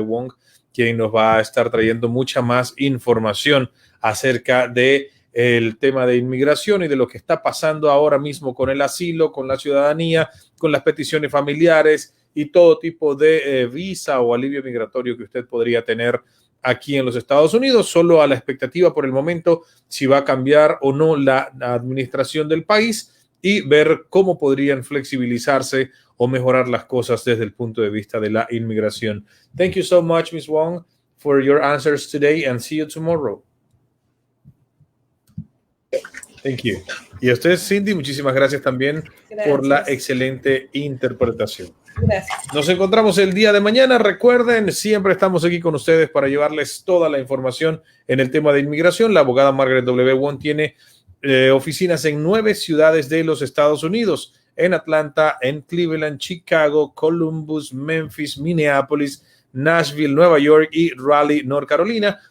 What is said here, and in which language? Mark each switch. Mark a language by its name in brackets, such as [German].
[Spanish] Wong, quien nos va a estar trayendo mucha más información acerca de el tema de inmigración y de lo que está pasando ahora mismo con el asilo, con la ciudadanía, con las peticiones familiares y todo tipo de visa o alivio migratorio que usted podría tener aquí en los Estados Unidos, solo a la expectativa por el momento si va a cambiar o no la administración del país y ver cómo podrían flexibilizarse o mejorar las cosas desde el punto de vista de la inmigración. [English] Thank you so much, Ms. Wong, for your answers today and see you tomorrow. Thank you. [Spanish] Y a usted, Cindy, muchísimas gracias también por la excelente interpretación. Gracias. Nos encontramos el día de mañana. Recuerden, siempre estamos aquí con ustedes para llevarles toda la información en el tema de inmigración. La abogada Margaret W. Wong tiene oficinas en 9 ciudades de los Estados Unidos, en Atlanta, en Cleveland, Chicago, Columbus, Memphis, Minneapolis, Nashville, Nueva York y Raleigh, North Carolina.